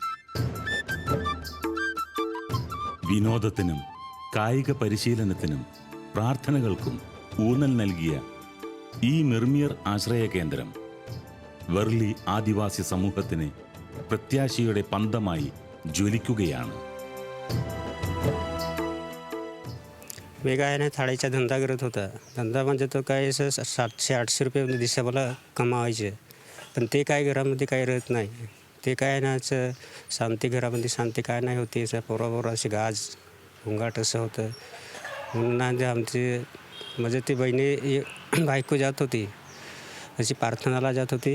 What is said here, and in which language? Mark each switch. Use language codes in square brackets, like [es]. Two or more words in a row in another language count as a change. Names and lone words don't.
[ml] വിനോദത്തിനും കായിക പരിശീലനത്തിനും പ്രാർത്ഥനകൾക്കും ഊന്നൽ നൽകിയ ഈ മെർമിയർ ആശ്രയ കേന്ദ്രം വർലി ആദിവാസി സമൂഹത്തിന് പ്രത്യാശയുടെ പന്തമായി ജ്വലിക്കുകയാണ്. [mr] मी काय नाही थाळीचा धंदा करत होता. धंदा म्हणजे तो काय असं 700-800 रुपये दिवसा मला कमावायचे. पण ते काय घरामध्ये काही राहत नाही. ते काय ना असं शांती, घरामध्ये शांती काय नाही होती. असं पोरापोर असे गाज घोंगाट असं होतं. म्हणून आमची म्हणजे ती बहिणी बायको जात होती, अशी प्रार्थनाला जात होती.